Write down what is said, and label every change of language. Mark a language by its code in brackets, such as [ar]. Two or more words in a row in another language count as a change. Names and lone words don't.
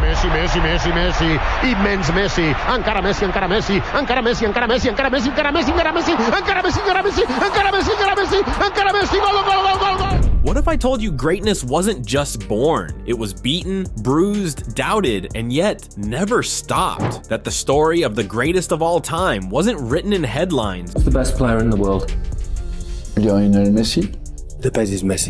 [ca] Messi, Messi, Messi, Messi, immens Messi, encara Messi, encara Messi, encara Messi, encara Messi, encara Messi, encara Messi, encara Messi, encara Messi, encara Messi, encara Messi, encara Messi, encara Messi, gol, gol, gol, gol, gol. [en] What if I told you greatness wasn't just born? It was beaten, bruised, doubted, and yet never stopped. That the story of the greatest of all time wasn't written in headlines. Who's the best player in the world? Lionel Messi. The best is Messi.